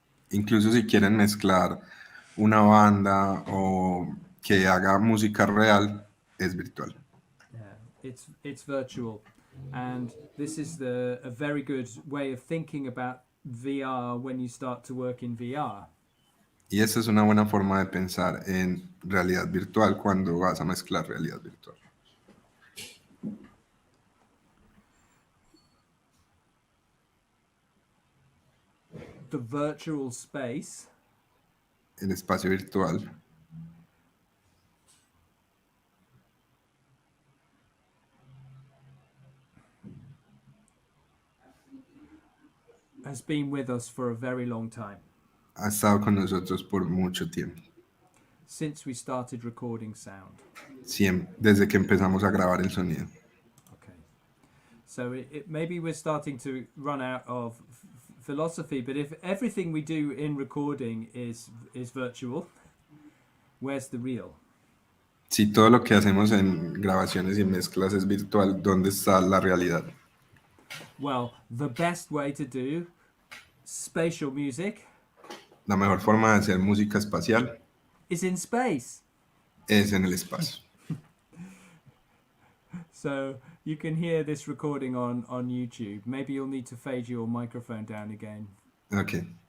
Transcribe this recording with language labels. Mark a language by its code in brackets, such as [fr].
[es] Incluso si quieren mezclar una banda o que haga música real, es virtual. [en] yeah, it's virtual, and this is a very good way of thinking about VR when you start to work in VR. [es] Y esa es una buena forma de pensar en realidad virtual cuando vas a mezclar realidad virtual. [en] The virtual space [es] El espacio virtual [en] has been with us for a very long time, [es] ha estado con nosotros por mucho tiempo, [en] since we started recording sound. [es] desde que empezamos a grabar el sonido. [en] Okay, so maybe we're starting to run out of philosophy, but if everything we do in recording is virtual, where's the real? [es] Si todo lo que hacemos en grabaciones y mezclas es virtual, ¿dónde está la realidad? [en] Well, the best way to do spatial music [es] La mejor forma de hacer música espacial [en] is in space. [es] es en el espacio. [en] So you can hear this recording on YouTube. Maybe you'll need to fade your microphone down again. Ok.